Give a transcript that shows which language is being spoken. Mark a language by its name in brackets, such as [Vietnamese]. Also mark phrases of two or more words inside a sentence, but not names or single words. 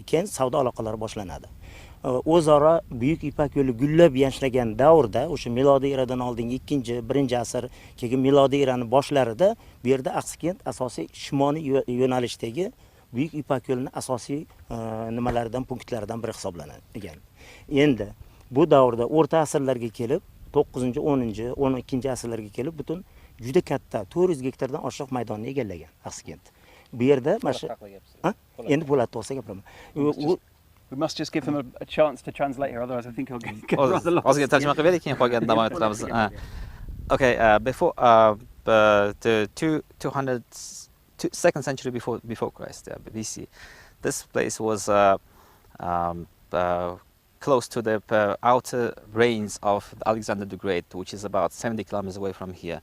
[Uzbek] Keyin savdo aloqalari boshlanadi. O'zaro Buyuk Ipak yo'li gullab yashnagan davrda, o'sha milodiy eradan oldingi 1-asr, keyin milodiy eraning boshlarida bu yerda Axsikent asosiy shimoliy yo'nalishdagi Buyuk Ipak yo'lining asosiy nimalaridan, punktlaridan biri hisoblanadi. Endi bu davrda o'rta asrlarga kelib, 9-10-12 asrlarga kelib butun juda katta 400 gektardan oshiq maydonni egallagan Axsikent. Bu yerda mana shu endi Po'lat to'g'risida gapiraman. [English] We must just give him a chance to translate here, otherwise I think he'll get rather lost. [Uzbek] Ozgina tarjima qilib berdik, keyin qolganini davom ettiramiz. [English] Okay, before the 200 century before Christ, BC, this place was close to the outer range of Alexander the Great, which is about 70 kilometers away from here.